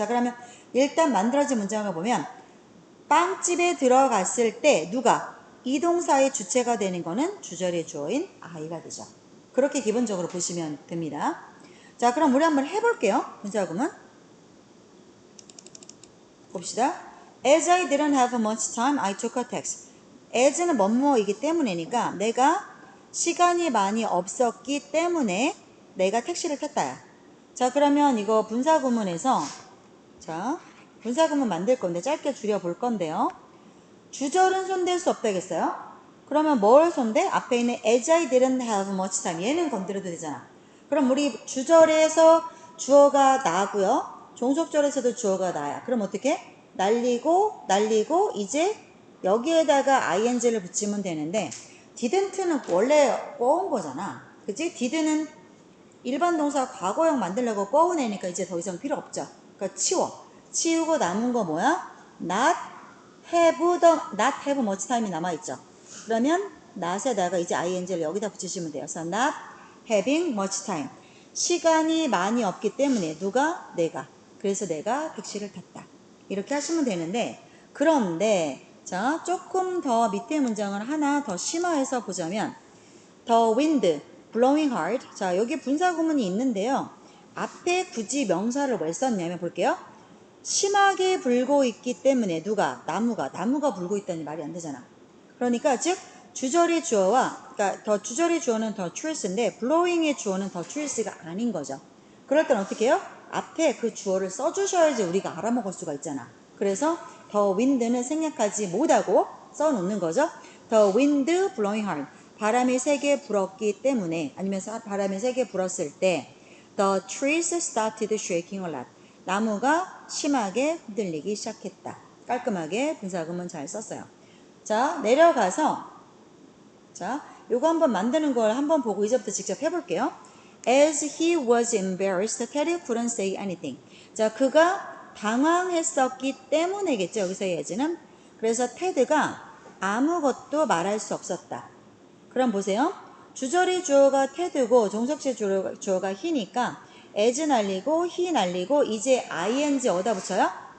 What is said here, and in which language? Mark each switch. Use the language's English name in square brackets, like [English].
[Korean] 자, 그러면 일단 만들어진 문장을 보면 빵집에 들어갔을 때 누가? 이 동사의 주체가 되는 거는 주절의 주어인 I가 되죠. 그렇게 기본적으로 보시면 됩니다. 자, 그럼 우리 한번 해볼게요. 분사구문 봅시다. [English] As I didn't have much time, I took a taxi. [Korean] as는 뭐뭐이기 때문이니까 내가 시간이 많이 없었기 때문에 내가 택시를 탔다야. 자, 그러면 이거 분사구문에서 자, 분사구문 만들 건데 짧게 줄여볼 건데요. 주절은 손댈 수 없다겠어요? 그러면 뭘 손대? 앞에 있는 [English] as I didn't have much time. [Korean] 얘는 건드려도 되잖아. 그럼 우리 주절에서 주어가 나고요. 종속절에서도 주어가 나야. 그럼 어떻게? 날리고 이제 여기에다가 ing를 붙이면 되는데 didn't는 원래 꿔온 거잖아. 그치? did는 일반 동사 과거형 만들려고 꿔오내니까 이제 더 이상 필요 없죠. 그러니까 치우고 남은 거 뭐야? [English] not have much time이 [Korean] 남아있죠. 그러면 not에다가 이제 ing를 여기다 붙이시면 돼요. 그래서 [English] not having much time. [Korean] 시간이 많이 없기 때문에 누가? 내가. 그래서 내가 택시를 탔다. 이렇게 하시면 되는데 그런데 자, 조금 더 밑에 문장을 하나 더 심화해서 보자면 [English] the wind blowing hard. [Korean] 자, 여기 분사구문이 있는데요. 앞에 굳이 명사를 왜 썼냐면 볼게요. 심하게 불고 있기 때문에 누가? 나무가 불고 있다니 말이 안 되잖아. 그러니까 즉 주절의 주어와 그러니까 더 주절의 주어는 더 truth인데 blowing의 주어는 더 truth가 아닌 거죠. 그럴 땐 어떻게 해요? 앞에 그 주어를 써주셔야지 우리가 알아먹을 수가 있잖아. 그래서 the wind는 생략하지 못하고 써놓는 거죠. [English] The wind blowing hard. [Korean] 바람이 세게 불었기 때문에 아니면 바람이 세게 불었을 때 [English] the trees started shaking a lot. [Korean] 나무가 심하게 흔들리기 시작했다. 깔끔하게 분사구문 잘 썼어요. 자, 내려가서 자, 요거 한번 만드는 걸 한번 보고 이제부터 직접 해볼게요. [English] As he was embarrassed, Teddy couldn't say anything. [Korean] 자, 그가 당황했었기 때문에겠죠. 여기서의 as는. 그래서 테드가 아무것도 말할 수 없었다. 그럼 보세요. 주절의 주어가 테드고 종속시 주어가 he니까 as 날리고 he 날리고 이제 ing 어디다 붙여요?